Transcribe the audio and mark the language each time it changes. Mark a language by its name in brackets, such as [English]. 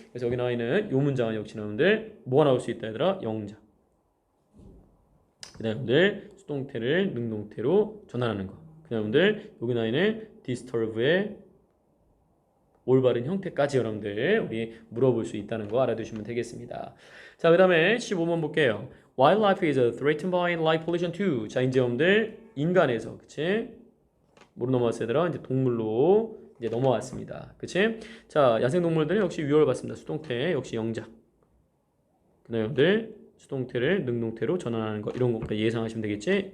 [Korean] 그래서 여기 나와 있는 이 문장은 역시 여러분들 뭐가 나올 수 있다 얘들아 영작. 그다음에 여러분들 수동태를 능동태로 전환하는 거. 그다음에 여러분들 여기 나와 있는 disturb의 올바른 형태까지 여러분들 우리 물어볼 수 있다는 거 알아두시면 되겠습니다. 자, 그 다음에 15번 볼게요. [English] Wildlife is threatened by light pollution too. [Korean] 자, 이제 여러분들 인간에서 그치? 뭐로 넘어왔어요? 얘들아? 이제 동물로 이제 넘어왔습니다. 그치? 자, 야생동물들은 역시 위협을 받습니다. 수동태 역시 영작. 그 다음에 여러분들 수동태를 능동태로 전환하는 거 이런 것까지 예상하시면 되겠지?